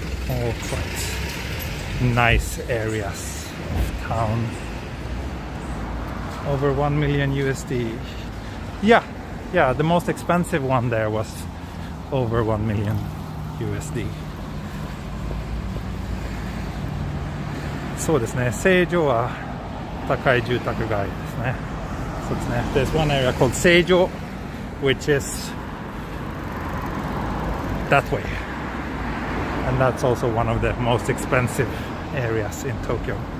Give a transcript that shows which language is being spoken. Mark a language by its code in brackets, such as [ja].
[en] All quite nice areas of town. Over 1 million USD. Yeah, the most expensive one there was over 1 million USD. [ja] そうですね、成城は高い住宅街ですね。そうですね。 [en] There's one area called Seijo, which is that way. And that's also one of the most expensive areas in Tokyo.